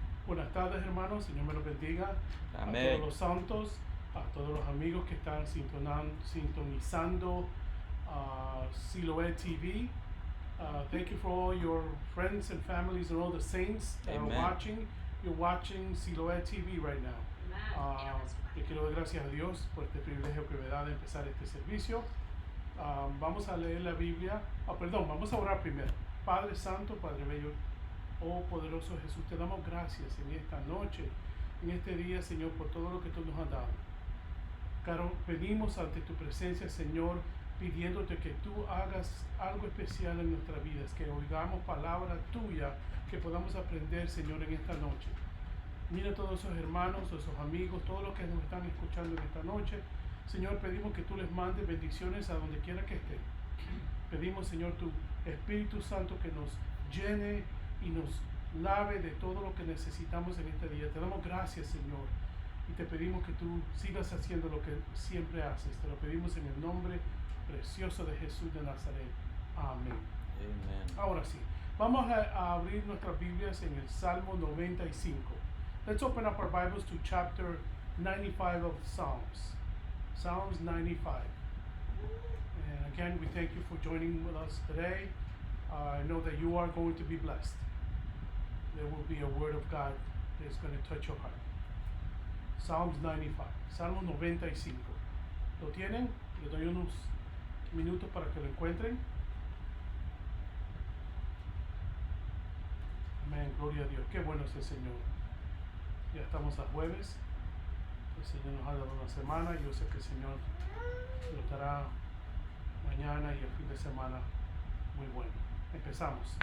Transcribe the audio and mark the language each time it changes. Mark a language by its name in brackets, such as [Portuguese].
[Spanish] Buenas tardes, hermanos. Señor me los bendiga. Amén. A todos los santos, a todos los amigos que están sintonizando Siloé TV. [English] Thank you for all your friends and families and all the saints that Amen. are watching. You're watching Siloé TV right now. [Spanish] Le quiero dar gracias a Dios por este privilegio que me da de empezar este servicio. Vamos a leer la Biblia. Vamos a orar primero. Padre Santo, Padre Bello, oh poderoso Jesús, te damos gracias en esta noche, en este día, Señor, por todo lo que tú nos has dado. Caro, pedimos ante tu presencia, Señor, pidiéndote que tú hagas algo especial en nuestras vidas, que oigamos palabra tuya, que podamos aprender, Señor, en esta noche. Mira a todos esos hermanos, esos amigos, todos los que nos están escuchando en esta noche. Señor, pedimos que tú les mandes bendiciones a donde quiera que estén. Pedimos, Señor, tu Espíritu Santo que nos llene y nos lave de todo lo que necesitamos en este día. Te damos gracias, Señor, y te pedimos que tú sigas haciendo lo que siempre haces. Te lo pedimos en el nombre precioso de Jesús de Nazaret. Amén. [English] Amen. [Spanish] Ahora sí, vamos a abrir nuestras Biblias en el Salmo 95. [English] Let's open up our Bibles to chapter 95 of Psalms. Psalms 95. And again, we thank you for joining with us today. I know that you are going to be blessed. There will be a word of God that is going to touch your heart. Psalms 95, [Spanish] Salmo 95. ¿Lo tienen? Les doy unos minutos para que lo encuentren. Amén, gloria a Dios. Qué bueno es el Señor. Ya estamos a jueves. El Señor nos ha dado una semana y yo sé que el Señor nos dará mañana y el fin de semana muy bueno. Empezamos.